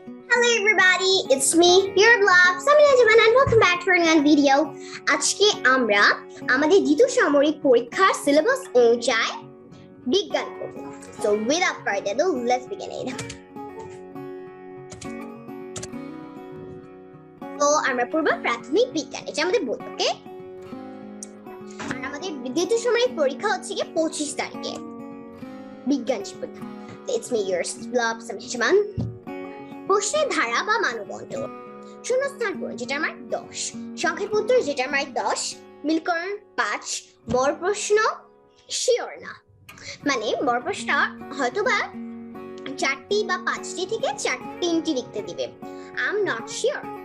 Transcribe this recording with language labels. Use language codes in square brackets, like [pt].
[en] Hello everybody, it's me, your blog, Samina Jaman, and welcome back to another video. [bn] আজকে আমরা আমাদের দ্বিতীয় সামরিক পরীক্ষার সিলেবাস অনুযায়ী বিজ্ঞান করব। [en] So without further ado, let's begin it. [bn] তো আমরা পড়ব প্রাথমিক বিজ্ঞান, এটা আমাদের বই, ওকে? আর আমাদের দ্বিতীয় সামরিক পরীক্ষা হচ্ছে কি 25 তারিখে বিজ্ঞান পরীক্ষা। [en] It's me, your blog, Samina Jaman. [bn] প্রশ্নের ধারা বা মানদণ্ড, শূন্যস্থান পূরণ যেটা আমার 10, সংক্ষেপ উত্তর যেটা আমার 10, মিলকরণ 5, বড় প্রশ্ন শিওর না, মানে বড় প্রশ্ন হয়তোবা 4টি বা 5টি থেকে 3টি লিখতে দিবে, [en] I am not sure.